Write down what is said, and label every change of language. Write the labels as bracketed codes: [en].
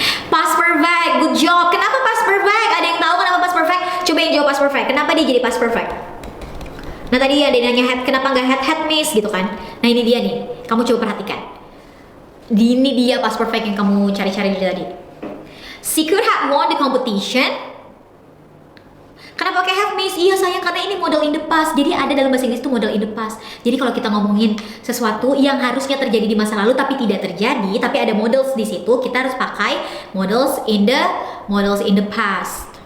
[id] Past perfect, [en] good job. [id] Kenapa past perfect? Ada yang tahu kenapa past perfect? Coba yang jawab past perfect. Kenapa dia jadi past perfect? Nah tadi ada yang nanya head, kenapa nggak head miss gitu kan? Nah ini dia nih, kamu coba perhatikan. Ini dia past perfect yang kamu cari-cari dari tadi. [en] She could have won the competition. [id] Kenapa pakai have miss? Iya sayang, karena ini model in the past. Jadi ada dalam bahasa Inggris itu model in the past. Jadi kalau kita ngomongin sesuatu yang harusnya terjadi di masa lalu tapi tidak terjadi, tapi ada models di situ, kita harus pakai models in the past.